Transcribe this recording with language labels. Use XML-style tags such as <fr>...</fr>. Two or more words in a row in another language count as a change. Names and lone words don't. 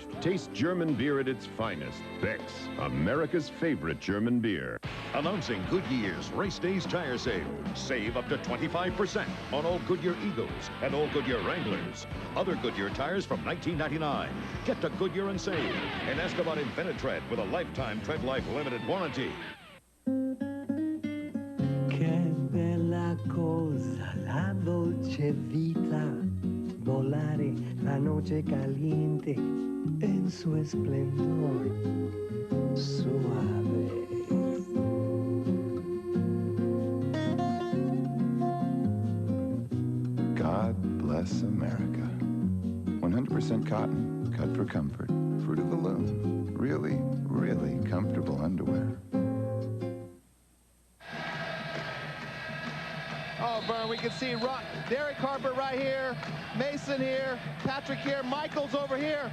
<en>Taste German beer at its finest. Beck's, America's favorite German beer. Announcing Goodyear's Race Days Tire Sale. Save up to 25% on all Goodyear Eagles and all Goodyear Wranglers. Other Goodyear tires from $19.99. Get to Goodyear and save. And ask about Infinite Tread with a lifetime Tread Life limited warranty.</en> <it>Che bella cosa la dolce vita.</it> <es>Volare la noche caliente en su esplendor suave.</es> <en>God bless America. 100% cotton, cut for comfort. Fruit of the loom. Really, really comfortable underwear. Oh, Vern, we can see Derek Harper right here, Mason here, Patrick here, Michael's over here.</en>